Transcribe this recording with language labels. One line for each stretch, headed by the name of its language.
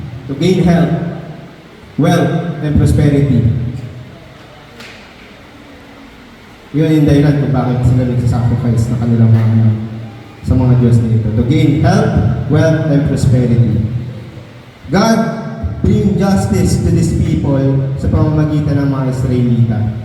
English: To gain health, wealth, and prosperity.
Filipino: Yun yung dahilan kung bakit sila nagsasacrifice na kanilang mga anak sa mga Diyos na ito.
English: To gain health, wealth, and prosperity. God bring justice to these people
Filipino: sa pamamagitan ng mga Israelita.